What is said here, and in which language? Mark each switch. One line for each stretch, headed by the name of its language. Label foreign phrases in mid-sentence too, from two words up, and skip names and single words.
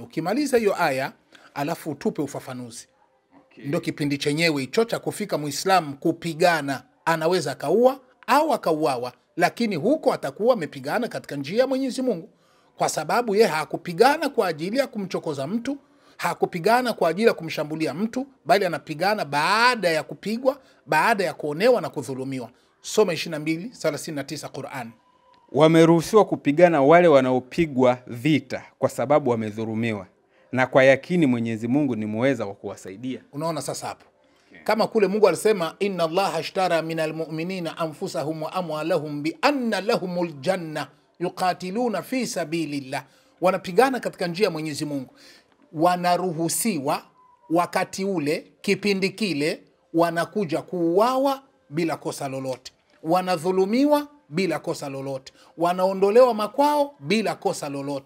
Swahili: Ukimaliza hiyo aya alafu utupe ufafanuzi. Ndio kipindi chenyewe hicho cha kufika Muislamu kupigana, anaweza akaua au akauawa, lakini huko atakuwa amepigana katika njia ya Mwenyezi Mungu, kwa sababu yeye hakupigana kwa ajili ya kumchokoza mtu, hakupigana kwa ajili ya kumshambulia mtu, bali anapigana baada ya kupigwa, baada ya kuonewa na kudhulumiwa. Soma 22:39 Qur'an. Wameruhusiwa kupigana wale wanaopigwa vita kwa sababu wamedhulumiwa, na kwa yakini Mwenyezi Mungu ni muweza wa kuwasaidia. Unaona sasa hapo. Kama kule Mungu alisema
Arabic: إن الله اشترى من المؤمنين أنفسهم وأموالهم بأن لهم الجنة يقاتلون في سبيل الله.
Swahili: Wanapigana katika njia ya Mwenyezi Mungu. Wanaruhusiwa wakati ule, kipindi kile, wanakuja kuuawa bila kosa lolote, wanadhulumiwa bila kosa lolote, wanaondolewa makwao bila kosa lolote.